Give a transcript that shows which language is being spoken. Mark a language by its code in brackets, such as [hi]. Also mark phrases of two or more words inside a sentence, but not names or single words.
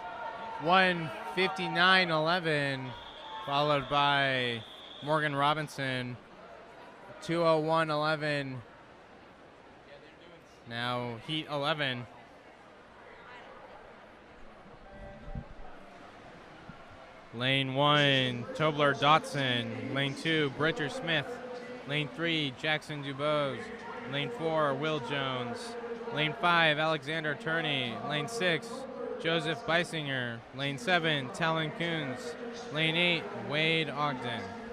[en] 1:59.11, followed by Morgan Robinson, 2:01.11. Now heat 11. Lane 1, Tobler Dotson. Lane 2, Bridger Smith. Lane 3, Jackson Dubose. Lane 4, Will Jones. Lane 5, Alexander Turney. Lane 6, Joseph Beisinger. Lane 7, Talon Coons. Lane 8, Wade Ogden.